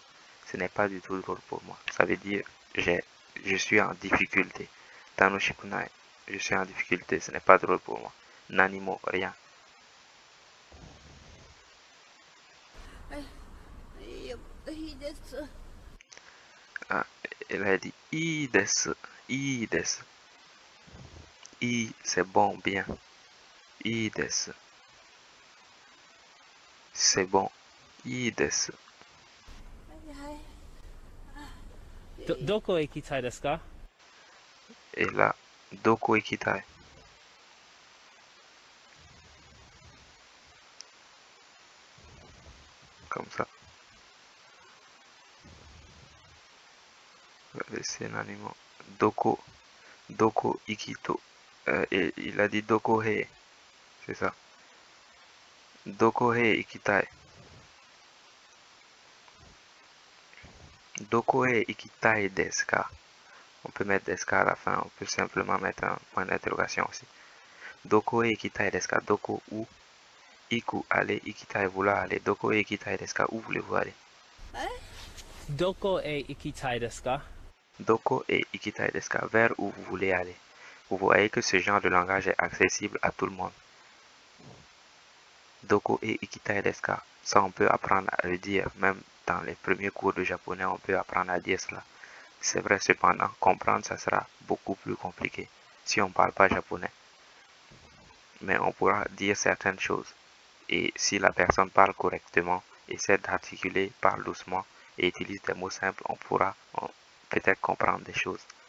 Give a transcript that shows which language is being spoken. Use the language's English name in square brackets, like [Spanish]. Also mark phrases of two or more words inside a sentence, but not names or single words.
[French] Ce n'est pas du tout drôle pour moi. Ça veut dire je suis en difficulté. [Japanese] 楽しくない, [French] je suis en difficulté. Ce n'est pas drôle pour moi. Nanimo, rien. Ah, elle a dit [Japanese] いいです、いいです. [French] I, c'est bon, bien. [Japanese] いいです. [French] C'est bon. [Japanese] いいです. どこ行きたいですか? [French] Et là, [Japanese] どこ行きたい. [French] Comme ça. C'est un animal. Doko. [Japanese] どこ行きと. [French] Et il a dit [Japanese] どこへ. [French] C'est ça. [Japanese] どこへ行きたい。どこへ行きたいですか? [French] On peut mettre [Japanese] ですか [French] à la fin. On peut simplement mettre un point d'interrogation aussi. [Japanese] どこへ行きたいですか? [French] Doko où? Iku aller, ikitai vouloir aller. [Japanese] どこへ行きたいですか? [French] Où voulez-vous aller? [Japanese] どこへ行きたいですか? どこへ行きたいですか? [French] Vers où vous voulez aller. Vous voyez que ce genre de langage est accessible à tout le monde. [Japanese] どこへ行きたいですか? [French] Ça, on peut apprendre à le dire. Même dans les premiers cours de japonais, on peut apprendre à dire cela. C'est vrai, cependant, comprendre, ça sera beaucoup plus compliqué si on ne parle pas japonais. Mais on pourra dire certaines choses. Et si la personne parle correctement, essaie d'articuler, parle doucement et utilise des mots simples, on pourra peut-être comprendre des choses.